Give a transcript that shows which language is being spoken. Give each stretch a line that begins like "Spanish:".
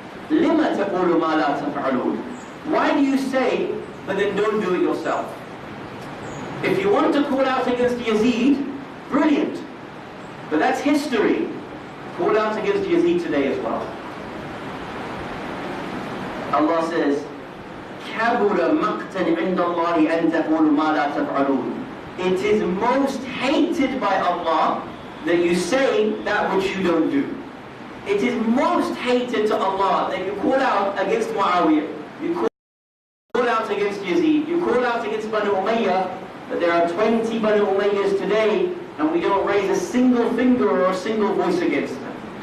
Arabic: لِمَ تَقُولُ مَا لَا تَفْعَلُونَ.
English: Why do you say, but then don't do it yourself? If you want to call out against Yazid, brilliant. But that's history. Call out against Yazid today as well. Allah says,
Arabic: كَبُرَ مَقْتًا عِنْدَ اللَّهِ أَن تَقُولُ مَا لَا تَفْعَلُونَ.
English: it is most hated by Allah that you say that which you don't do. It is most hated to Allah that you call out against Muawiyah, you call out against Yazid, you call out against Banu Umayyah, but there are 20 Banu Umayyahs today and we don't raise a single finger or a single voice against them.